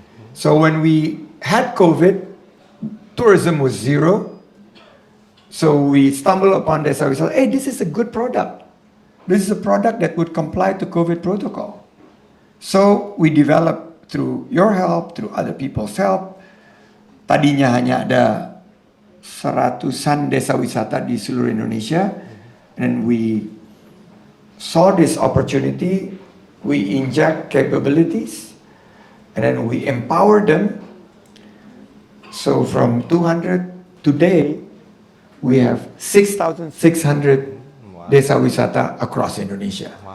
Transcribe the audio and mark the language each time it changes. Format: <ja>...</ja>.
<en>So when we had COVID, tourism was zero. So we stumbled upon desa wisata. Hey, this is a good product. This is a product that would comply to COVID protocol. So we developed through your help, through other people's help.</en> <id>Tadinya hanya ada 100-an desa wisata di seluruh Indonesia.</id> <en>And we saw this opportunity, we inject capabilities, and then we empower them. So from 200, today, we have 6,600 desa wisata across Indonesia.</en>